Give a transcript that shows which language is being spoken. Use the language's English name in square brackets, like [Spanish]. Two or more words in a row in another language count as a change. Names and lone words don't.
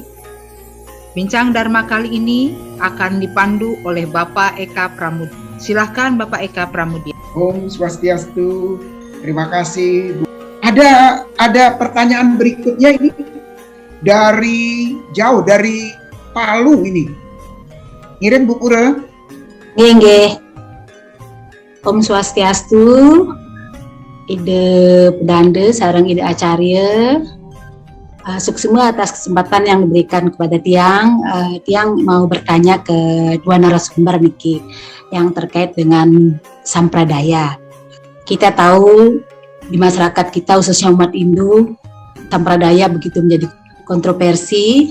[Indonesian] Bincang Dharma kali ini akan dipandu oleh Bapak Eka Pramudya. Silakan Bapak Eka Pramudya. [Sanskrit] Om Swastiastu. [Indonesian] Terima kasih. Ada pertanyaan berikutnya ini dari jauh, dari Palu ini. Ngirim Bu Pura. [Sanskrit] Nggih. Om Swastiastu. [Balinese] Ide pedanda sareng ide acarya. [Indonesian] Suksema atas kesempatan yang diberikan kepada Tiang mau bertanya ke dua narasumber niki yang terkait dengan sampradaya. Kita tahu di masyarakat kita khususnya umat Hindu, sampradaya begitu menjadi kontroversi.